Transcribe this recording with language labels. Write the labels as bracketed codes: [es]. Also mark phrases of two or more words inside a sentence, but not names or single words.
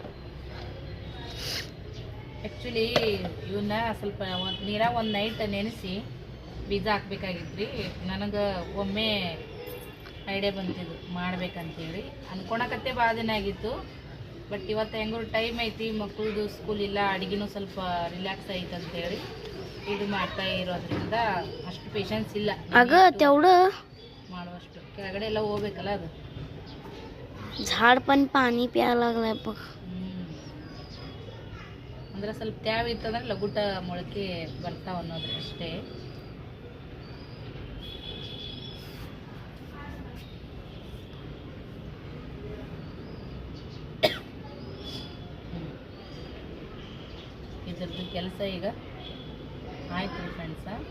[kn] ಆ್ಯಕ್ಚುಲಿ ಇವನ್ನ ಸ್ವಲ್ಪ ನೀರಾಗ ಒಂದು ನೈಟ್ ನೆನೆಸಿ ಬೀಜ ಹಾಕ್ಬೇಕಾಗಿತ್ತು ರೀ. ನನಗೆ ಒಮ್ಮೆ ಐಡಿಯಾ ಬಂತಿದ್ದು ಮಾಡ್ಬೇಕಂತೇಳಿ. ಅನ್ಕೊಳಕತ್ತೆ ಭಾಳ ದಿನ ಆಗಿತ್ತು, ಬಟ್ ಇವತ್ತು ಹೆಂಗೋ ಟೈಮ್ ಐತಿ, ಮಕ್ಕಳದು ಸ್ಕೂಲ್ ಇಲ್ಲ, ಅಡುಗೆನೂ ಸ್ವಲ್ಪ ರಿಲ್ಯಾಕ್ಸ್ ಐತೆ ಅಂತೇಳಿ ಇದು ಮಾಡ್ತಾ ಇರೋದ್ರಿಂದ ಅಷ್ಟು ಪೇಷನ್ಸ್ ಇಲ್ಲ [mr] अगं तेवढं [kn] ಮಾಡುವಷ್ಟು. ಕೆಳಗಡೆ ಎಲ್ಲ ಹೋಗ್ಬೇಕಲ್ಲ ಅದು. [mr] झाड पण पाणी प्यायला लागलाय बघ. [kn] ಅಂದ್ರೆ ಸ್ವಲ್ಪ ತ್ಯಾವ ಇತ್ತಂದ್ರೆ ಲಗುಟ ಮೊಳಕೆ ಬರ್ತಾವ ಅನ್ನೋದು ಅಷ್ಟೇ. ಇದ್ರದ್ದು ಕೆಲಸ ಈಗ ಆಯ್ತು ರೀ ಫ್ರೆಂಡ್ಸ.